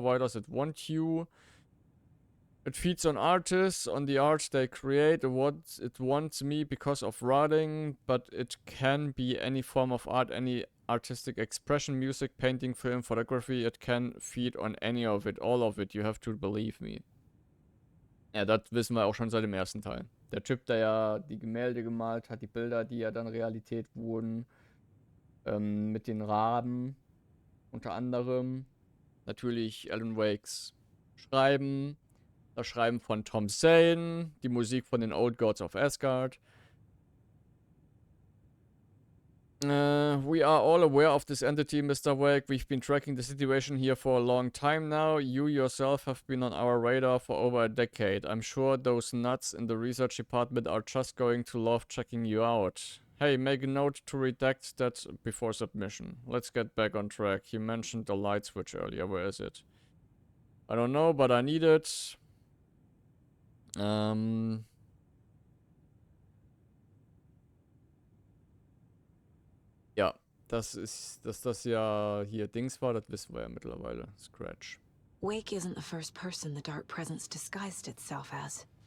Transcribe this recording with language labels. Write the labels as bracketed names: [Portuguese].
[English] Why does it want you? It feeds on artists, on the art they create. It wants me because of writing, but it can be any form of art, any artistic expression, music, painting, film, photography. It can feed on any of it, all of it. You have to believe me. [German] Ja, das wissen wir auch schon seit dem ersten Teil. Der Typ, der ja die Gemälde gemalt hat, die Bilder, die ja dann Realität wurden, mit den Raben, unter anderem. Natürlich Alan Wakes Schreiben, das Schreiben von Tom Zane, die Musik von den Old Gods of Asgard. [English] We are all aware of this entity, Mr. Wake. We've been tracking the situation here for a long time now. You yourself have been on our radar for over a decade. I'm sure those nuts in the research department are just going to love checking you out. Hey, make a note to redact that before submission. Let's get back on track. You mentioned the light switch earlier. Where is it? I don't know, but I need it. [German] Ja, dass das ja hier Dings war, das wissen wir ja mittlerweile. Scratch. [English] Wake isn't the first person the dark presence disguised itself as.